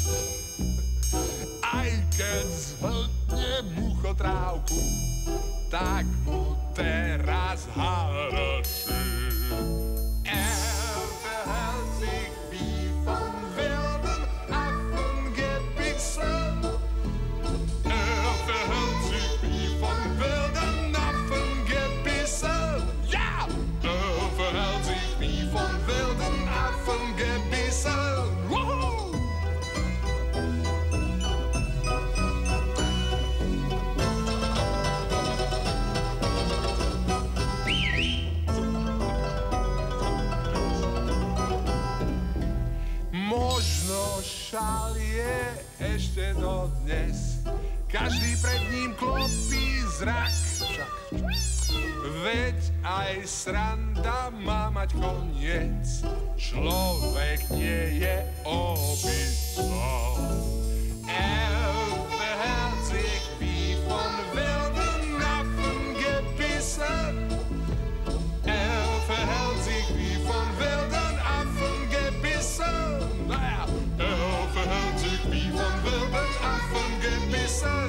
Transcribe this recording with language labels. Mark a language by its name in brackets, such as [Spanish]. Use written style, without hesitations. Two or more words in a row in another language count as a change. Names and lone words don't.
[Slovak] Aj keď zhltne muchotrávku, tak mu teraz haraší. [German] Er verhält sich wie von wilden Affen gebissen. Er verhält sich wie von wilden Affen gebissen. Ja! Er verhält sich wie von wilden Affen gebissen. Woohoo! [Slovak] Možno šalie ešte dodnes, každý pred ním klopí zrak. Veď aj sranda má mať koniec, človek nie je obytcom. [German] Er verhält sich wie von wilden Affen gebissen. Er verhält sich wie von wilden Affen gebissen. Er verhält sich wie von wilden Affen gebissen.